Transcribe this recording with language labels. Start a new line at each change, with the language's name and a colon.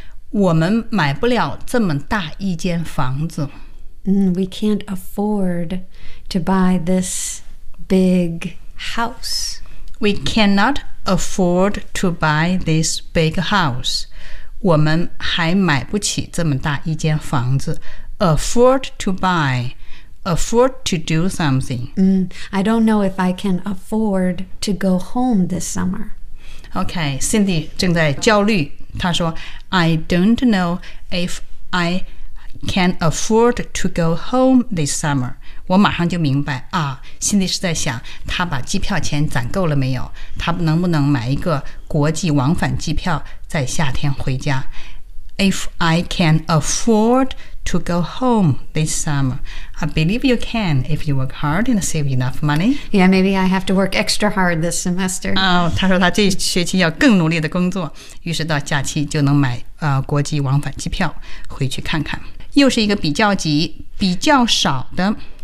Chinese: 我们买不了这么大一间房子、
English: We can't afford to buy this big house We cannot afford to buy this big house
Chinese: 我们还买不起这么大一间房子
English: afford to buy afford to do something、 I don't know if I can afford to go home this summer OK, Cindy
Chinese: 正在焦虑她说
English: I don't know if I can afford to go home this summer
Chinese: 我马上就明白、啊、Cindy 是在想她把机票钱攒够了没有她能不能买一个国际往返机票在夏天回家
English: If I can afford to go home this summer I believe you can if you work hard and save enough money Yeah, maybe I have to work extra hard this semester
Chinese: 她说她这学期要更努力的工作于是到假期就能买、国际往返机票回去看看又是一个比较级比较少的